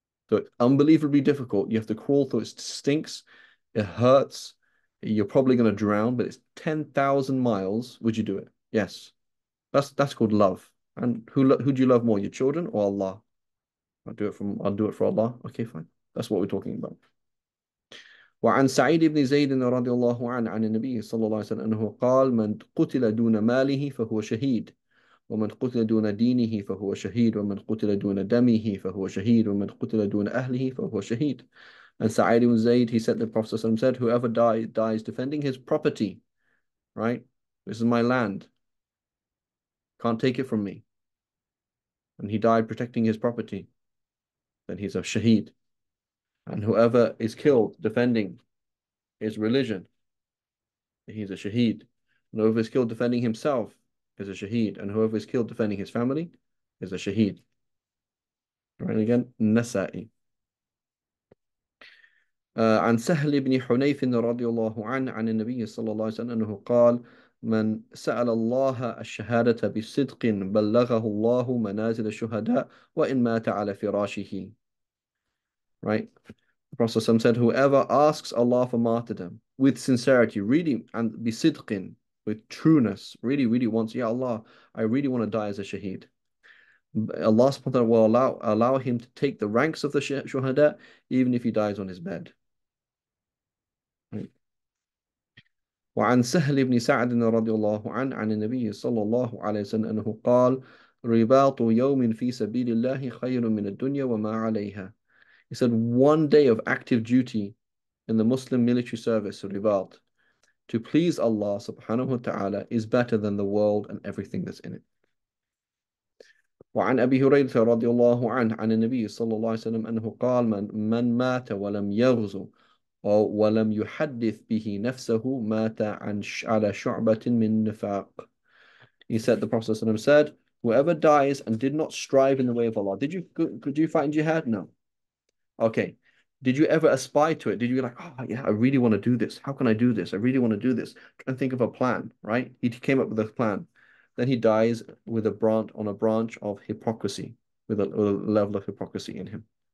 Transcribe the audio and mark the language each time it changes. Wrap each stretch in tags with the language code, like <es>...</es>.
<en>So it's unbelievably difficult. You have to crawl through. It stinks. It hurts. You're probably going to drown, but it's 10,000 miles. Would you do it? Yes. That's called love. And who do you love more, your children or Allah? I'll do it for Allah. Okay, fine. That's what we're talking about.</en> <ar>وعن سعيد بن زيد رضي الله عنه عن النبي صلى الله عليه وسلم أنه قال من قتل دون ماله فهو شهيد ومن قتل دون دينه فهو شهيد ومن قتل دون دمه فهو شهيد ومن قتل دون أهله فهو شهيد.</ar> <en>And Sa'id ibn Zayd, he said, the Prophet ﷺ said, whoever dies defending his property, right? This is my land. Can't take it from me. And he died protecting his property. Then he's a shaheed. And whoever is killed defending his religion, he's a shaheed. And whoever is killed defending himself is a shaheed. And whoever is killed defending his family is a shaheed. Right, again, Nasa'i.</en> <ar>عن سهل بن حنيف رضي الله عنه عن النبي صلى الله عليه وسلم أنه قال من سأل الله الشهادة بصدق بلغه الله منازل الشهداء وإن مات على فراشه.</ar> <en>Right? The Prophet said, whoever asks Allah for martyrdom with sincerity, really, and bisidqin, with trueness, really, really wants, Ya Allah, I really want to die as a shaheed. Allah subhanahu wa ta'ala will allow him to take the ranks of the shuhada even if he dies on his bed. Right?</en> <ar>وعن سهل بن سعد رضي الله عنه عن النبي صلى الله عليه وسلم أنه قال رباط يوم في سبيل الله خير من الدنيا وما عليها.</ar> <en>He said 1 day of active duty in the Muslim military service, ribat, to please Allah subhanahu wa ta'ala is better than the world and everything that's in it.</en> <ar>وعن أبي هريرة رضي الله عنه عن النبي صلى الله عليه وسلم أنه قال من مات ولم يغزو ولم يحدث به نفسه مات على شعبة من نفاق.</ar> <en>He said, the Prophet ﷺ said, whoever dies and did not strive in the way of Allah. Could you fight in jihad? No. Okay. Did you ever aspire to it? Did you be like, oh yeah, I really want to do this. How can I do this? I really want to do this. Try and think of a plan, right? He came up with a plan. Then he dies with a branch of hypocrisy, with a level of hypocrisy in him.</en>